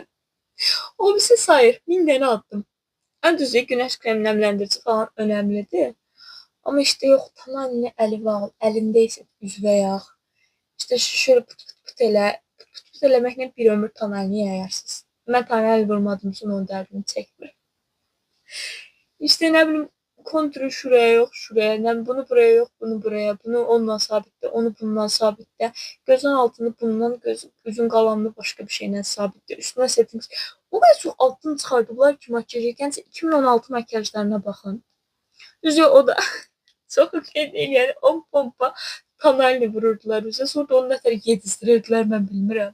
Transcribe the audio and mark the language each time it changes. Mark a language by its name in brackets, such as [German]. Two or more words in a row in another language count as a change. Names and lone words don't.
[Azerbaijani] O birisi sayır 1000 dənə atdım. Ən düzü günəş kremi nəmləndirici falan önəmlidir. Amma işte yox, tamamını əlivi al, əlində isə üzvə yağ. İşte şöyle pıt elə, pıt eləməklə bir ömür tonalini yayarsınız. Mən tonal vurmadığım üçün onun dərdini çəkmirəm. İşte nə bilim konturu şuraya yok, şuraya, nə bunu buraya yok, bunu buraya, bunu onunla sabitle, onu bununla sabitle, gözün altını bundan, gözün qalanını başqa bir şeylə sabitle, üstünə settings. O qədər çox altını çıxardıblar ki, makyaj edəncə 2016 makyajlarına baxın. Düzü o da çox okey deyil, yəni 10 pompa tonalini vururdular üzə, sonra da onu nətər yedizdirirdilər, mən bilmirəm.